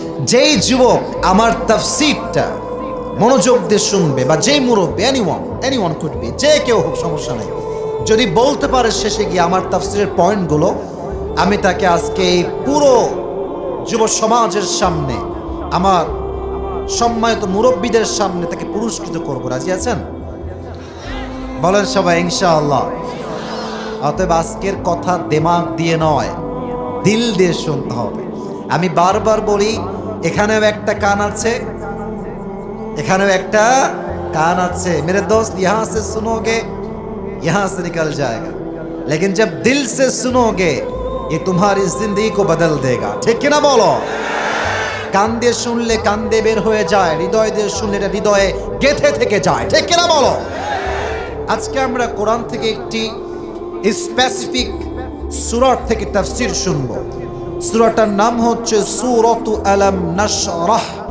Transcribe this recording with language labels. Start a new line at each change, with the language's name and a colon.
Bangla: যেই যুবক আমার তাফসীরটা মনোযোগ দিয়ে শুনবে, বা যেই মুরব্বী,
English: anyone could be,
Bangla: যে কেউ হোক, সমস্যা নাই, যদি বলতে পারে শেষে গিয়ে আমার তাফসীরের পয়েন্টগুলো, আমি তাকে আজকে এই পুরো যুব সমাজের সামনে, আমার সম্মানিত মুরব্বীদের সামনে তাকে পুরস্কৃত করবো। রাজি আছেন? বলেন সবাই ইনশাআল্লাহ। অতএব আজকের কথা দিমাগ দিয়ে নয়, দিল দিয়ে শুনতে হবে। আমি বারবার বলি, এখানেও একটা কান আছে, এখানেও একটা কান আছে।
Hindi: মেরে দোস্ত, यहाँ से सुनोगे यहाँ से निकल जाएगा, लेकिन जब दिल से सुनोगे ये तुम्हारी जिंदगी को बदल देगा।
Bangla: ঠিক কিনা বলো? কান দিয়ে শুনলে কান দিয়ে বের হয়ে যায়, হৃদয় দিয়ে শুনলে এটা হৃদয়ে গেঁথে থেকে যায়। ঠিক কিনা বলো? আজকে আমরা কোরআন থেকে একটি স্পেসিফিক সূরা থেকে তাফসীর শুনব। সূরাটার নাম হচ্ছে সূরাতু আলাম নাশরাহ।